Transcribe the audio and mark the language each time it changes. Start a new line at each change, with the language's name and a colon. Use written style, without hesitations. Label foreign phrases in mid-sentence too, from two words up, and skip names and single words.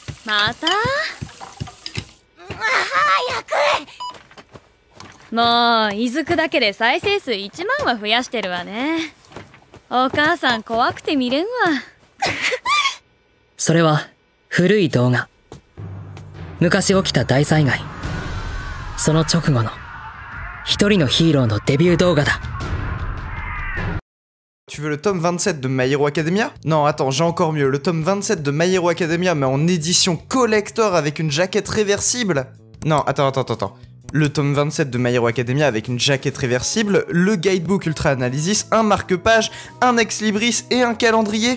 Japanese: またもう、いずくだけで再生数1万は増やしてるわね。お母さん怖くて見れんわ。それは、古い動画。昔起きた大災害。その直後の、一人のヒーローのデビュー動画だ。
French: Tu veux le tome 27 de My Hero Academia? Non, attends, j'ai encore mieux. Le tome 27 de My Hero Academia, mais en édition collector avec une jaquette réversible? Non, attends. Le tome 27 de My Hero Academia avec une jaquette réversible, le guidebook Ultra Analysis, un marque-page, un ex-libris et un calendrier.